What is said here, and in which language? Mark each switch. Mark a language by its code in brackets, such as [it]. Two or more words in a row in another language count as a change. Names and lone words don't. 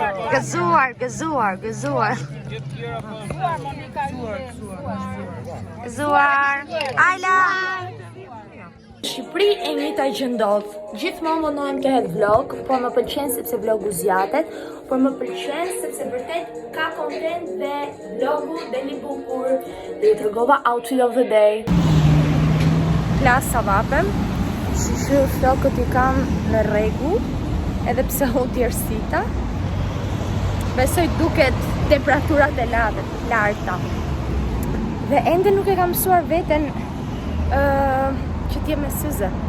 [sq] Gëzuar. Gëzuar. Ajla! Shqipëri e njëjta që ndodh. Gjithmonë mundohem të hedh vlog, por më pëlqen sepse vlogu zgjatet, por më pëlqen sepse vërtet ka content dhe vlogu deli bukur. Dhe ju tregova [en] outfit of the day. [sq] Klasa vapem. Që flokët i kam në rregull, edhe pse u tjersita. Besoj duket temperaturat e larta. Dhe ende nuk e kam mësuar veten që t'jem me syze.